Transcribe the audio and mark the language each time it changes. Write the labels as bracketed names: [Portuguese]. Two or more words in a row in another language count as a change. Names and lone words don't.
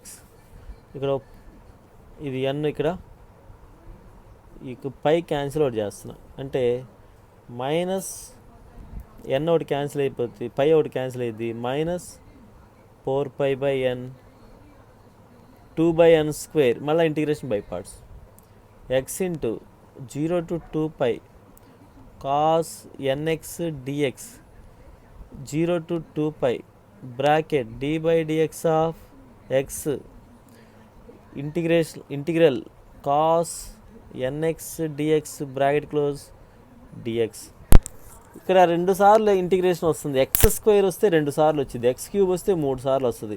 [Telugu] ఇక్కడ ఇది n, ఇక్కడ పై [English] cancel out [Telugu] చేస్తున్నా, అంటే మైనస్ n ఒకటి క్యాన్సిల్ అయిపోతుంది, పై ఒకటి క్యాన్సిల్ అయ్యింది, మైనస్ 4π/n [English] 2/n², మళ్ళీ integration by parts x into 0 to 2π cos nx dx 0 to 2π bracket d/dx of x integral cos nx dx bracket close dx. [Telugu] ఇక్కడ 2 సార్లు ఇంటిగ్రేషన్ వస్తుంది, x² వస్తే 2 సార్లు వచ్చింది, x³ వస్తే 3 సార్లు వస్తుంది.